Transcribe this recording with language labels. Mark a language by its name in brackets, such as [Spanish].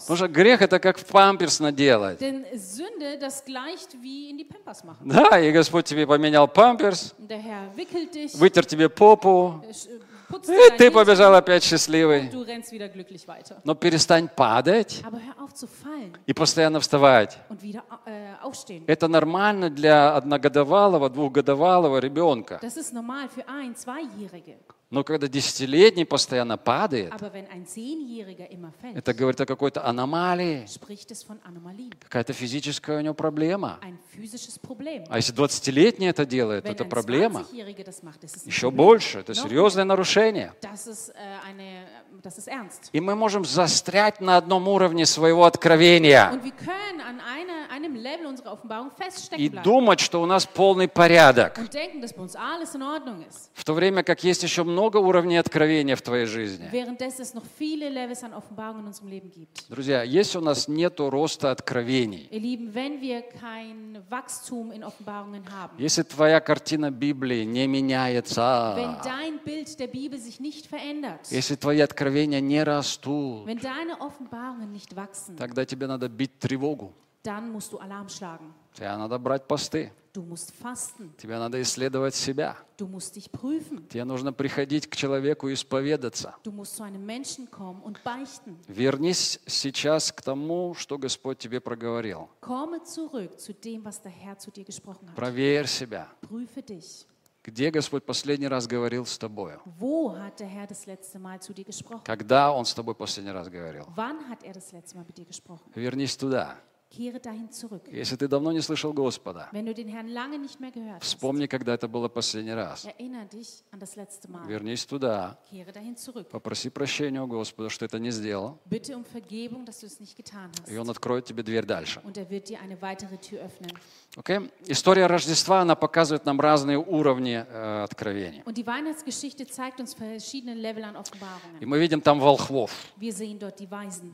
[Russian] Потому что грех это как в памперс наделать. [German] Denn Sünde, das gleicht wie in die Pampers machen. [Russian] Да, и Господь тебе поменял памперс. [German] Der Herr wickelt dich, [Russian] вытер тебе попу. И ты побежал опять счастливый. [German] Und du rennst wieder glücklich weiter. [Russian] Но перестань падать. [German] Aber hör auf zu fallen. [Russian] И постоянно вставать. [German] Und wieder, aufstehen. [Russian] Это нормально для одногодовалого, двухгодовалого ребенка. [German] Das ist normal für ein, zweijährige. [Russian] Но когда десятилетний постоянно падает, [German] aber wenn ein zehnjähriger immer fällt, [Russian] это говорит о какой-то аномалии. [German] Spricht es von Anomalien. [Russian] Какая-то физическая у него проблема. [German] Ein physisches Problem. [Russian] А если 20-летний это делает, [German] wenn [Russian] то это проблема. [German] Wenn ein 20-jähriger das macht, ist es [Russian] еще больше. Это серьезное [German] noch [Russian] нарушение. [German] Das ist eine, das ist ernst. [Russian] И мы можем застрять на одном уровне своего откровения. [German] Und wir können an einer, einem Level unserer Offenbarung feststecken bleiben. [Russian] И думать, что у нас полный порядок. [German] Und denken, dass bei uns alles in Ordnung ist. [Russian] В то время, как есть еще много уровней откровения в твоей жизни. [German] Währenddessen es noch viele Levels an Offenbarung in unserem Leben gibt. [Russian] Друзья, если у нас нету роста откровений. [German] Ihr Lieben, wenn wir kein Wachstum in Offenbarungen haben. [Russian] Если твоя картина Библии не меняется. [German] Wenn dein Bild der Bibel sich nicht verändert. [Russian] Если твои откровения не растут. [German] Wenn deine Offenbarungen nicht wachsen. [Russian] Тогда тебе надо бить тревогу. [German] Dann musst du Alarm schlagen. [Russian] Тебе надо брать посты. [German] Du musst fasten. [Russian] Тебе надо исследовать себя. [German] Du musst dich prüfen. [Russian] Тебе нужно приходить к человеку и исповедаться. [German] Du musst zu einem Menschen kommen und beichten. [Russian] Вернись сейчас к тому, что Господь тебе проговорил. [German] Komme zurück zu dem, was der Herr zu dir gesprochen hat. [Russian] Проверь себя. [German] Prüfe dich. [Russian] Где Господь последний раз говорил с тобою? [German] Wo hat der Herr das letzte Mal zu dir gesprochen? [Russian] Когда Он с тобой последний раз говорил? [German] Wann hat er das letzte Mal mit dir gesprochen? [Russian] Вернись туда. [German] Kehre dahin zurück. [Russian] Если ты давно не слышал Господа, [German] wenn du den Herrn lange nicht mehr gehört [Russian] вспомни, [German] hast, [Russian] когда это было последний раз. [German] Erinnere dich an das letzte Mal. [Russian] Вернись туда. [German] Kehre dahin zurück. [Russian] Попроси прощения у Господа, что это не сделал. [German] Bitte um Vergebung, dass du es nicht getan hast. [Russian] И Он откроет тебе дверь дальше. [German] Und er wird dir eine weitere Tür öffnen. Okay? [Russian] История Рождества, она показывает нам разные уровни откровений. [German] Und die Weihnachtsgeschichte zeigt uns verschiedene Level an Offenbarungen. [Russian] И мы видим там волхвов. [German] Wir sehen dort die Weisen.